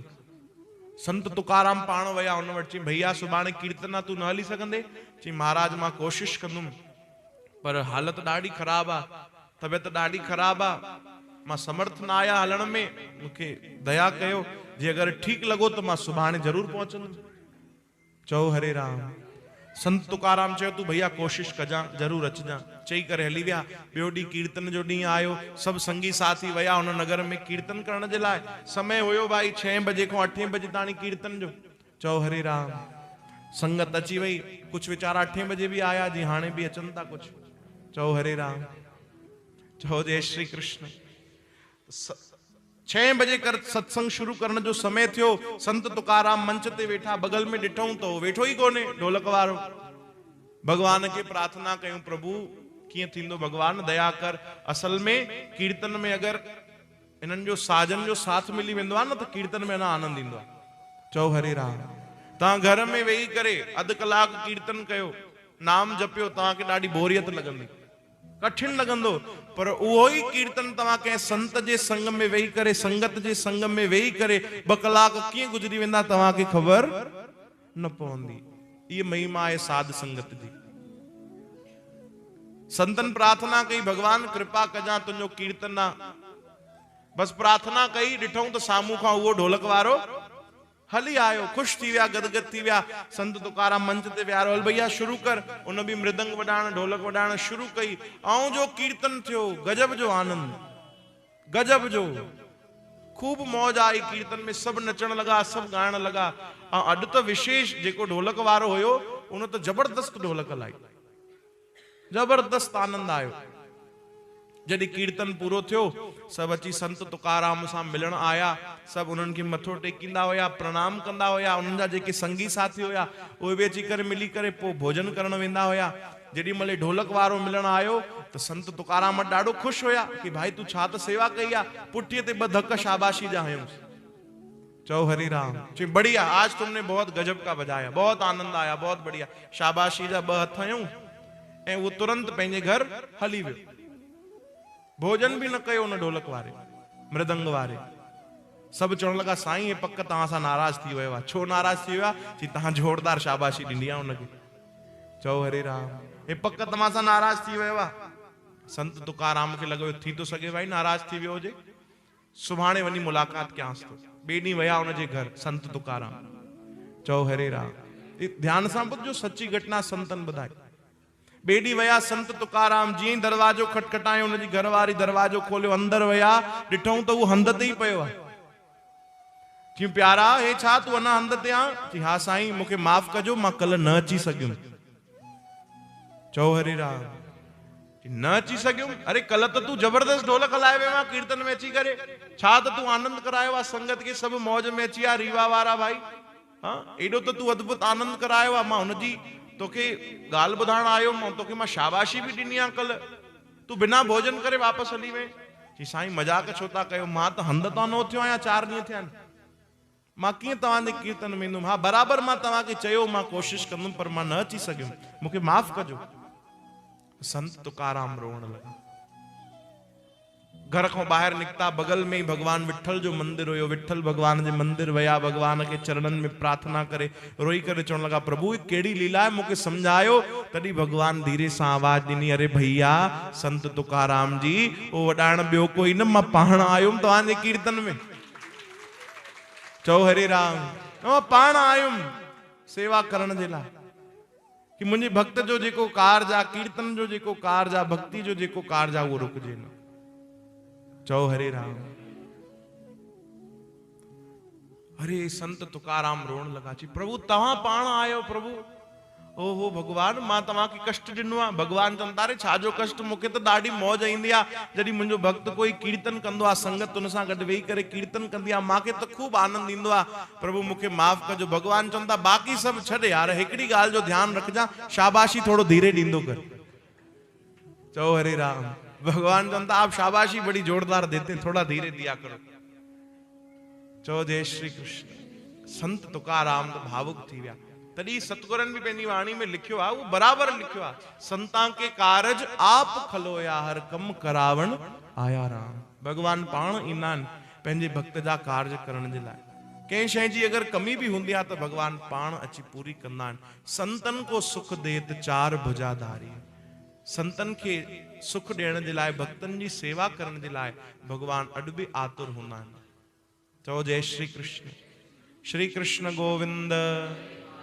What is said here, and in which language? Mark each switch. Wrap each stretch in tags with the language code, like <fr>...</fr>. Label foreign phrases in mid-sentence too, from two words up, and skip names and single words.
<sd>संत तुकाराम पाण वया उन वटि, चई भैया सुभाणे कीर्तन आहे, तू न हली सघंदे? चई महाराज मां कोशिश कंदुमि, पर हालत ॾाढी ख़राब आहे, तबियत ॾाढी ख़राब आहे, मां समर्थ न आहियां हलण में, मूंखे दया कयो, जे अगरि ठीकु लॻो त मां सुभाणे ज़रूर पहुचंदुमि। चओ हरे राम। संत तुकाराम चयो तू भैया कोशिश कजां, जरूर अचजां। चई करे हली विया। ॿियो ॾींहुं कीर्तन जो ॾींहुं आयो, सभु संगी साथी वया उन नगर में कीर्तन करण जे लाइ। समय हुयो भाई 6 बजे खां 8 बजे ताणी कीर्तन जो। चओ हरे राम। संगत अची वई, कुछ वीचारा 8 बजे भी आया, जी हाणे भी अचन था कुछ। चओ हरे राम। चओ जय श्री कृष्ण। 6 बजे कर सत्संग शुरू करण जो समय थियो। संत तुकाराम मंच ते वेठा, बगल में ॾिठऊं तो वेठो ही कोने ढोलक वारो। भगवान के प्रार्थना कयूं, प्रभु कीअं थींदो, भगवान दया कर। असल में कीर्तन में अगर इन्हनि जो साजन जो साथ मिली वेंदो आहे न, त कीर्तन में अञा आनंद ईंदो आहे। चओ हरे राम। तव्हां घर में वेही करे अधु कलाक कीर्तन कयो, नाम जपियो, तव्हांखे ॾाढी बोरियत लॻंदी, कठिन लॻंदो, पर उहो ही कीर्तन तव्हां कंहिं संत जे संग में वेही करे, संगत जे संग में वेही करे 2 कलाक कीअं गुज़री वेंदा तव्हांखे ख़बर न पवंदी।</sd> <hi>ये महिमा है साध संगत जी।</hi> <sd>संतन प्रार्थना कई, भगवान कृपा कजा तुझो कीर्तन आ। बस प्रार्थना कई, ॾिठऊं तो सामू खां उहो ढोलक वारो हली आयो। खुश थी विया, गदगद थी विया। संत तुकाराम मंच ते विहारो, हल भैया शुरू कर। उन भी मृदंग वॼाइण, ढोलक वॼाइण शुरू कई। ऐं जो कीर्तन थियो, गजब जो आनंद, गजब जो, खूब मौज आई कीर्तन में। सब नचण लगा, सब गाइण लगा। अॼु तो विशेष जेको ढोलक वारो हुयो, उन तो जबरदस्त ढोलक हलाई, जबरदस्त आनंद आयो। जॾहिं कीर्तन पूरो थियो, सब अची संत तुकाराम सां मिलण आया। सब उन्हनि खे मथो टेकींदा हुया, प्रणाम कंदा हुया। उन्हनि जा जेके संगी साथी हुया, उहे भी अची करे मिली करे पोइ भोजन करण वेंदा हुया। जेॾी महिल ढोलक वारो मिलण आयो, त संत तुकाराम ॾाढो खुश हुया कि भाई तू छा त सेवा कई आहे। पुठीअ ते 2 धक शाबाशी जा हयूंसि। चओ हरि राम।</sd> <hi>चई बढ़िया, आज तुमने बहुत गजब का बजाया, बहुत आनंद आया, बहुत बढ़िया।</hi> <sd>शाबाशी जा 2 हथ हयूं ऐं वो तुरंत पंहिंजे घर हली वियो। भोजन भी न कयो उन ढोलक वारे, मृदंग वारे। सब चवण लगा, साईं हे पक तव्हां सां नाराज थी वियो आहे। छो नाराज थी वियो आहे? चई तव्हां जोरदार शाबाशी ॾिनी आहे उनखे। चओ हरे राम। हे पक तव्हां सां नाराज थी वियो आहे? संत तुकाराम खे लॻो थी तो सघे भाई नाराज थी वियो हुजे, सुभाणे वञी मुलाक़ात कयांसि थो। ॿिए ॾींहुं विया उनजे घर संत तुकाराम। चओ हरे राम। ध्यान सां ॿुधजो, सच्ची घटना संतन ॿुधाई। ॿिए ॾींहुं विया संत तुकाराम, जीअं ई दरवाजो खटखटायो, उनजी घरवारी दरवाजो खोलियो, अंदर विया, ॾिठऊं त उहो हंध ते ही पियो आहे। चयूं प्यारा हे छा, तूं अञा हंध ते आहीं? चई हा साईं, मूंखे माफ़ कजो, मां कल्ह न अची सघियुमि। चओ हरे राम। न अची सघियुमि? अरे कल्ह त तूं जबरदस्त ढोलक हलाए वियो आहे कीर्तन में अची करे। छा त तूं आनंद करायो आहे संगत खे, सब मौज में अची विया रीवा वारा भाई। हाँ, एॾो त तूं अद्भुत आनंद करायो आहे। मां हुनजी तोखे ॻाल्हि ॿुधाइण आयो, तोखे मां शाबाशी भी ॾिनी आहे कल्ह, तूं बिना भोजन करे वापसि हली वए। चई साईं मजाक छो था कयो, मां त हंध तां न उथियो आहियां, 4 ॾींहं थिया आहिनि, मां कीअं तव्हांजे कीर्तन में ईंदुमि? हा बराबरि, मां तव्हांखे चयो मां कोशिश कंदुमि, पर मां न अची सघियुमि, मूंखे माफ़ कजो। संत तुकाराम रोअण लगा। घर को बाहर निकता बगल में ही भगवान विठल जो मंदिर हुयो, विठल भगवान जे मंदिर वया, भगवान के चरणन में प्रार्थना करे, रोई करे चवण लगा प्रभु ये केड़ी लीला है मुके समझायो। तड़ी भगवान धीरे सा आवाज दिनी, अरे भैया संत तुकाराम जी ओ वडाण बियो कोई न, मां पाण आयुम तवाने कीर्तन में। चओ हरे राम, मां पाण आयुम सेवा करण जे लाइ कि मुंहिंजे भक्त जो जेको कार्ज आ, कीर्तन जो जेको कार्ज आ, भक्ति जो जेको कार्ज आ, वो रुकजे न। चओ हरे राम। अरे संत तुकाराम रोण लगा ची, प्रभु तव्हां पाण आयो प्रभु। ओहो भगवान मां तव्हां के कष्ट दिनो आ। भगवान चवंदा रे छाजो कष्ट, मूंखे त ॾाढी मौज ईंदी आ जॾहिं मुंहिंजो भक्त कोई कीर्तन कंदो आ, संगत उन सां गॾु वेही करे कीर्तन कंदी आ, मूंखे त खूब आनंद ईंदो आ। प्रभु मूंखे माफ़ कजो। भगवान चवंदा बाक़ी सभु छॾ यार, हिकिड़ी ॻाल्हि जो ध्यानु रखजा, शाबाशी थोड़ो धीरे ॾींदो कर। चओ हरे राम। भगवान चवंदा</sd> <hi>आप शाबाशी बड़ी जोरदार देते, थोड़ा धीरे दिया करो।</hi> <sd>चओ जय श्री कृष्ण। संत तुकाराम तो भावुक थी विया। तॾहिं सतगुरन भी पंहिंजी वाणी में लिखियो आ, वो बराबर लिखियो आ,</sd> <pa>संतां के कारज आप खलोया, हर कम करावण आया राम।</pa> <sd>भगवान पाण ईंदा आहिनि पंहिंजे भक्त जा कार्य करण जे लाइ। कंहिं शइ जी अगर कमी भी हूंदी आहे त भगवान पाण अची पूरी कंदा आहिनि।</sd> <hi>संतन को सुख देत चार भुजाधारी।</hi> <sd>संतन के सुख ॾियण जे लाइ, भक्तन जी सेवा करण जे लाइ भगवान अॾ बि आतुर हूंदा आहिनि। चओ जय श्री कृष्ण। श्री कृष्ण गोविंद।</sd>